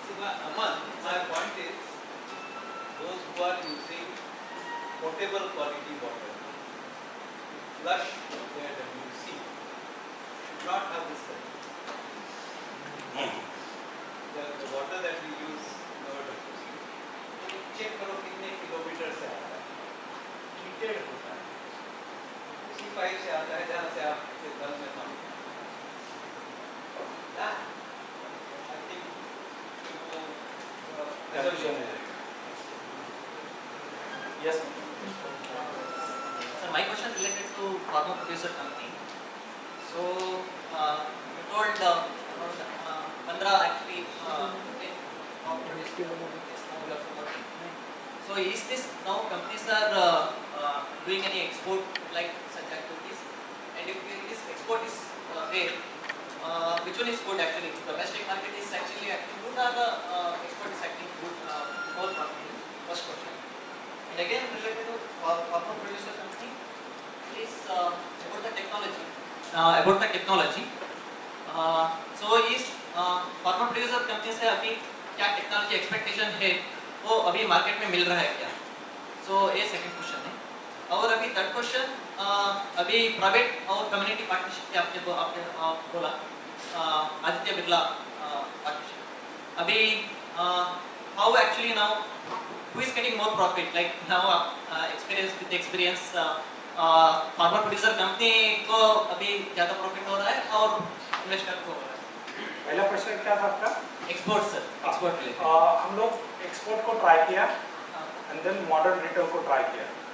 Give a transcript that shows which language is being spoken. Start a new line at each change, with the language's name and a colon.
English: Aman, my point is, those who are using potable quality water, flush their WC, should not have this condition. The water that we use in our WC,
Hindi: check करो कितने kilometre से आता है, treated होता है, उसी pipe से आता है जहाँ से आपके घर में पानी आता है।
English: Yes. So my question related to farmer producer company. So you told around 15 actually of producers is now we are promoting. So is this now companies are doing any export like such activities? And if this export is there, which one is good actually? Domestic market is actually acting good or the export is acting good? More company. First question. And again related to farmer producer company is about the technology.
Hindi: So इस farmer producer company से अभी क्या technology expectation है वो अभी market में मिल रहा है क्या? सो ये सेकंड क्वेश्चन है. और अभी थर्ड क्वेश्चन अभी प्राइवेट और कम्युनिटी पार्टनरशिप के आपने बोला आदित्य बिरला पार्टनरशिप.
English: अभी how actually now who is getting more profit? Like now experience
Hindi: farmer producer company को अभी ज़्यादा प्रॉफिट हो रहा है और इन्वेस्टर को हो रहा है. पहला क्वेश्चन क्या था आपका? Export sir. एक्सपोर्ट हम लोग एक्सपोर्ट को ट्राई किया
English: and then
Hindi: मॉडर्न रिटेल को ट्राई किया.